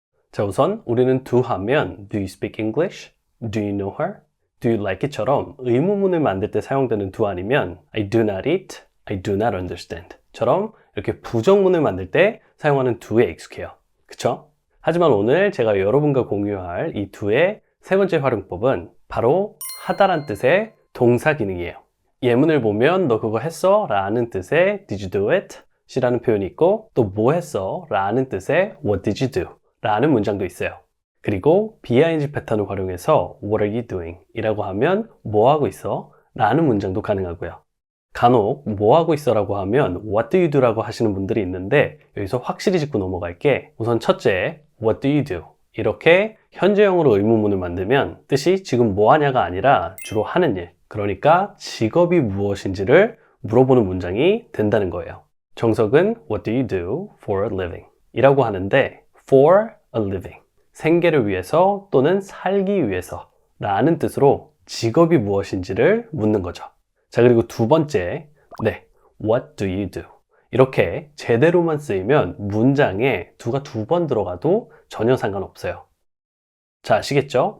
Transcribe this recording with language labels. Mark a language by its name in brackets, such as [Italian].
[Korean] 자, 우선 우리는 [English] do 하면 Do you speak English? Do you know her? do you like it [Korean] 처럼 의문문을 만들 때 사용되는 do 아니면 [English] I do not eat, I do not understand [Korean] 처럼 이렇게 부정문을 만들 때 사용하는 do에 익숙해요. 그쵸? 하지만 오늘 제가 여러분과 공유할 이 do의 세 번째 활용법은 바로 하다란 뜻의 동사 기능이에요. 예문을 보면 너 그거 했어? [English] 라는 뜻의 did you do it? [Korean] 이라는 표현이 있고 또 뭐 했어? [English] 라는 뜻의 what did you do? [Korean] 라는 문장도 있어요. 그리고 BING 패턴을 활용해서 [English] what are you doing? [Korean] 이라고 하면 뭐 하고 있어? 라는 문장도 가능하고요. 간혹 뭐 하고 있어? [English] 라고 하면 what do you do? [Korean] 라고 하시는 분들이 있는데 여기서 확실히 짚고 넘어갈게. 우선 첫째, [English] what do you do? [Korean] 이렇게 현재형으로 의문문을 만들면 뜻이 지금 뭐 하냐가 아니라 주로 하는 일, 그러니까 직업이 무엇인지를 물어보는 문장이 된다는 거예요. 정석은 [English] what do you do for a living? [Korean] 이라고 하는데 [English] for a living, [Korean] 생계를 위해서 또는 살기 위해서 라는 뜻으로 직업이 무엇인지를 묻는 거죠. 자, 그리고 두 번째, 네, [English] what do you do? [Korean] 이렇게 제대로만 쓰이면 문장에 do가 두 번 들어가도 전혀 상관없어요. 자, 아시겠죠?